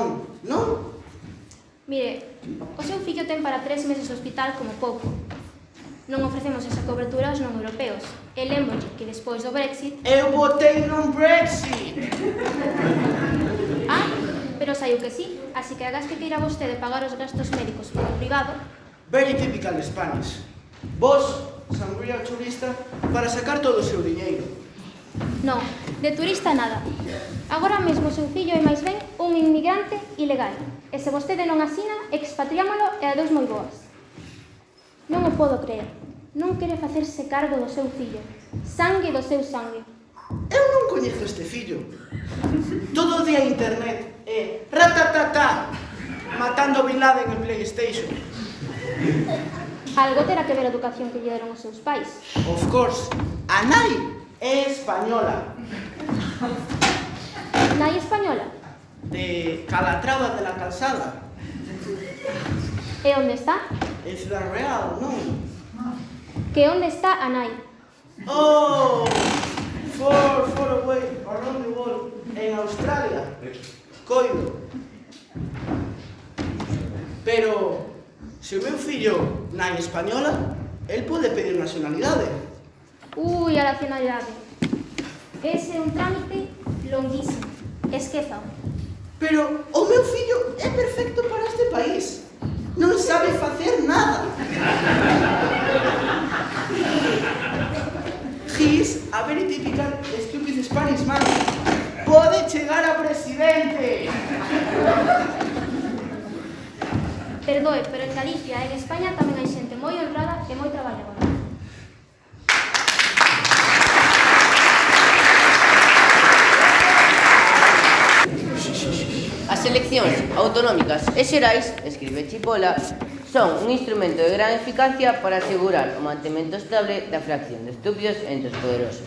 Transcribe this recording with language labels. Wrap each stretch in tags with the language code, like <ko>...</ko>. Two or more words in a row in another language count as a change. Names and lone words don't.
<gl>Mire, o seu fillo ten para 3 meses de hospital como pouco. Non ofrecemos esa cobertura aos non europeos. E lembrolle que despois do Brexit... Eu votei non Brexit. Ah, pero saiu que sí. Así que agás que queira vostede pagar os gastos médicos polo privado...</gl> <en>Very typical Spanish.</en> <gl>Vos, sangría turista, para sacar todo o seu diñeiro. Non, de turista nada. Agora mesmo o seu fillo é máis ben un inmigrante ilegal. E se vostede non asina, expatriámolo e adeus moi boas. Non o podo creer. Non quere facerse cargo do seu fillo. Sangue do seu sangue. Eu non coñezo este fillo. Todo o día internet e ratatata matando Bin Laden en PlayStation. Algo terá que ver a educación que lle deron os seus pais.</gl> <en>Of course,</en> <gl>a nai é española. Nai española? De Calatrava de la Calzada. E onde está? En Ciudad Real, non? Que onde está a nai?</gl> <en>Oh, far away, around the world,</en> <gl>en Australia. Coido. Pero, se o meu fillo nai española, el pode pedir nacionalidade. Ui, a nacionalidade. Ese é un trámite longuísimo. Esquézao. Pero o meu fillo é perfecto para este país. Non sabe facer nada.</gl> <en>He's a very typical stupid Spanish man.</en> <gl>Pode chegar a presidente. Perdoe, pero en Galicia e en España tamén hai xente moi honrada e moi traballadora. As eleccións autonómicas e xerais, escribe Chipola, son un instrumento de gran eficacia para asegurar o mantemento estable da fracción de estúpidos entre os poderosos.</gl>